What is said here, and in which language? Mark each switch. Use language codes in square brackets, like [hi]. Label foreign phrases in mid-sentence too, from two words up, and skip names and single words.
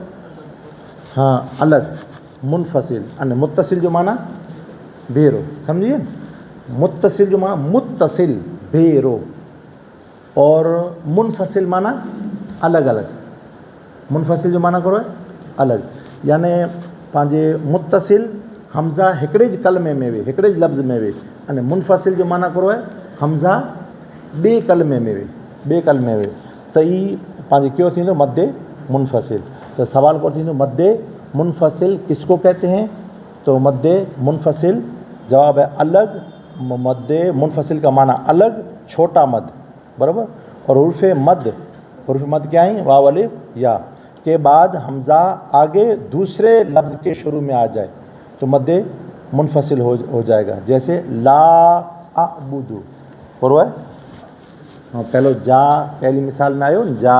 [sd] हाँ अलग मुनफ़सिल अने मुत्तसिल जो माना भेरो समझिए मुत्तसिल जो माना मुत्तसिल भेरो और मुनफ़सिल माना अलग अलग मुनफ़सिल जो माना करो है अलग यानी पंहिंजे मुत्तसिल हमज़ा हिकिड़े ज कलमे में वे हिकिड़े ज लफ़्ज़ में वे अने मुनफ़सिल जो माना करो है हमज़ा ॿिए कलमे में वे त ई पंहिंजे कयो थींदो मध्य मुनफ़सिल तो सवाल को थींदो [ur] مدھیہ منفصل کس کو کہتے ہیں تو مدھیہ منفصل جواب ہے الگ مدھیہ منفصل کا معنی الگ چھوٹا مد برابر اور عرف مد کیا ہے واو الف یا کے بعد ہمزہ آگے دوسرے لفظ کے شروع میں آ جائے تو مدھیہ منفصل ہو جائے گا جیسے لا ابدُ برابر ہے [sd] हाँ पहलो जा पहली मिसाल में आयो